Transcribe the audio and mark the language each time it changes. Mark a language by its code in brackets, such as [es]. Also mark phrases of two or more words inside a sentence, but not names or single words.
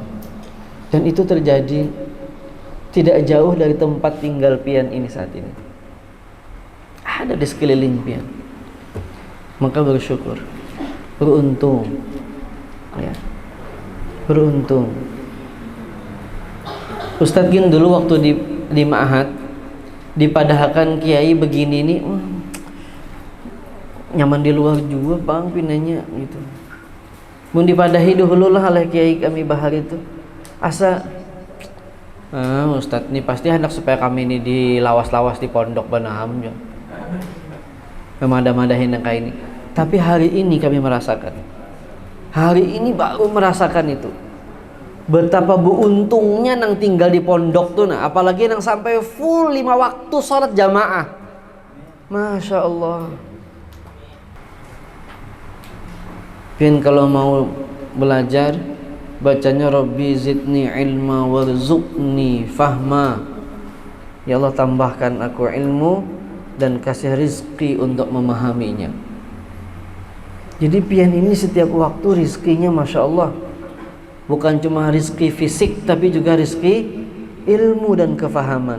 [bjn] Dan itu terjadi tidak jauh dari tempat tinggal pian ini saat ini. Ada di sekeliling pian. Maka bersyukur, beruntung ya. Beruntung. Ustadz gin dulu waktu di Ma'had dipadahkan kiai begini nih, nyaman di luar juga Bang pinanya gitu. Mun dipadahi dulu lah oleh kiai kami bahar itu. Asa Ustadz nih pasti hendak supaya kami ini dilawas-lawas di pondok Banaham ya. Memadah-madahin yang kayak ini. [id] Tapi hari ini kami merasakan. Hari ini baru merasakan itu. [bjn] Betapa beruntungnya nang tinggal di pondok tuh nah, apalagi nang sampai full 5 waktu sholat jamaah. Masya Allah. Pian kalau mau belajar bacanya [ar] رب زدني علما وارزقني فهما. [id] Ya Allah, tambahkan aku ilmu dan kasih rizki untuk memahaminya. [bjn] Jadi pian ini setiap waktu rizkinya Masya Allah, bukan cuma rizki fisik tapi juga rizki ilmu dan kefahaman.